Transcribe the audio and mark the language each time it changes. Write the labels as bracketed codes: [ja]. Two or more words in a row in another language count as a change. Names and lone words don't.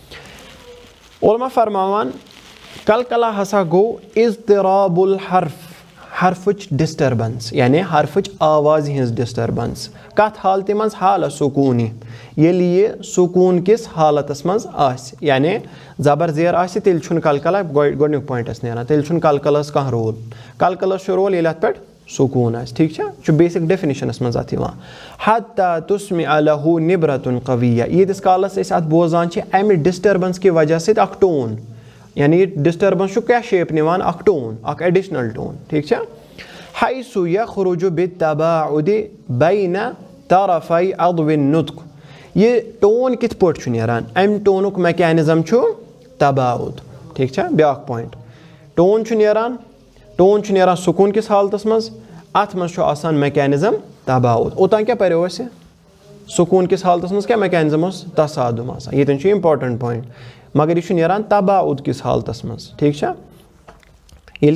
[ks] علما فرماوان کلکلہ ہسا گوٚو [ar] اضطراب الحرف [ks] حرفٕچ ڈِسٹربنس یعنی حرفٕچ آوازِ ہِنٛز ڈِسٹربنس کَتھ حالتہِ منٛز حالت سکوٗنی ییٚلہِ یہِ سکوٗن کِس حالتس منٛز آسہِ یعنی زبر زیر آسہِ تیٚلہِ چھُنہٕ کلکلہ گۄڈنیُک پویِنٹ اَسہِ نیران تیٚلہِ چھُنہٕ کلکلس کانٛہہ رول کلکلس چھُ رول ییٚلہِ اَتھ پٮ۪ٹھ سکوٗن آسہِ ٹھیٖک چھا یہِ چھُ [en] basic definitions [ks] منٛز اَتھ یِوان [ar] حتا تُسمع لہُ نبرتُن قویہ [ks] ییٖتِس کالس أسۍ اَتھ بوزان چھِ اَمہِ ڈِسٹربنس کہِ وجہ سۭتۍ اکھ ٹون یعنی یہِ ڈِسٹربنس چھُ کیٛاہ شیپ نِوان اکھ ٹون اکھ [en] additional tone [ks] ٹھیٖک چھا [ar] حیث یخرج بالتباعد بین طرفی عضو النطق [ks] یہِ ٹون کِتھ پٲٹھۍ چھُ نیران اَمہِ ٹونُک میکینِزم چھُ تباعد ٹھیٖک چھا بیٛاکھ پویِنٹ ٹون چھُ نیران سکوٗن کِس حالتس منٛز اَتھ منٛز چھُ آسان میکینِزم تباعد اوٚتام کیٛاہ پریو اَسہِ سکوٗن کِس حالتس منٛز کیٛاہ میکینِزم اوس تصادُم آسان ییٚتٮ۪ن چھُ [en] important point [ks] مگر یہِ چھُ نیران تباعد کِس حالتس منٛز ٹھیٖک چھا ییٚلہِ